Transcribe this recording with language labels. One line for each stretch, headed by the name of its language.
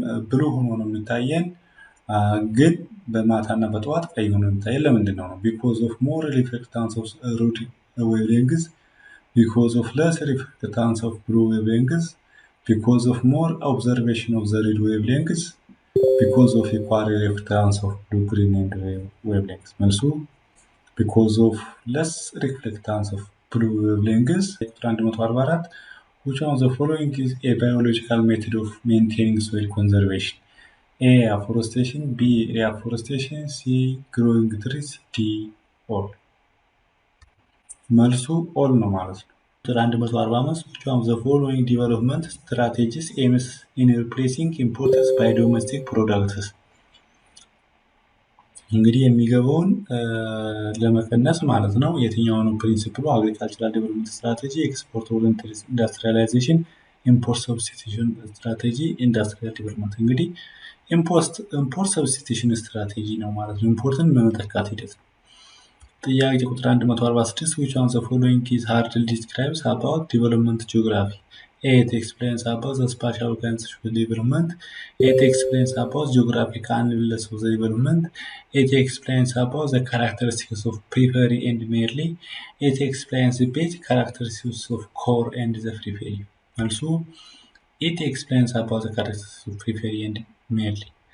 Amharic: ብሉ ሆኖ ነው የሚታየን ግን በማታና በጠዋት ቀይ ሆኖ የሚታየን ለምንድነው ነው
English: because of more reflectance of red wavelengths because of less reflectance of blue wavelengths because of more observation of the red wavelengths because of equal reflectance of blue green and wavelengths
Amharic: መልሱ
English: because of less reflectance of blue wavelengths 144 which one of the following is a biological method of maintaining soil conservation A. Afforestation B. Reforestation C. Growing trees D. All
Amharic: መልሱ all ነው ማለት ነው
English: 145 which one of the following development strategies aims in replacing imports by domestic products
Amharic: እንግዲህ የሚገባውን ለመቀነስ ማለት ነው የትኛው ነው ፕሪንሲፕሉ አግሪካልቸራል ዴቨሎፕመንት ስትራቴጂ ኤክስፖርት ኦሪየንትድ ኢንዱስትሪያላይዜሽን ኢምፖርት ሰብስቲቱሽን ስትራቴጂ ኢንዱስትሪያል ዴቨሎፕመንት እንግዲህ ኢምፖርት ሰብስቲቱሽን ስትራቴጂ ነው ማለት ነው ኢምፖርትን በመተካት ሂደት ነው ጥያቄ ቁጥር 146
English: which one of the following is hardly describes about development geography A. It explains about the spatial organization of development. It explains about geographical analysis of the development. It explains about the characteristics of periphery and merely. It explains the basic characteristics of core and the periphery. Also, it explains about the characteristics of periphery and merely.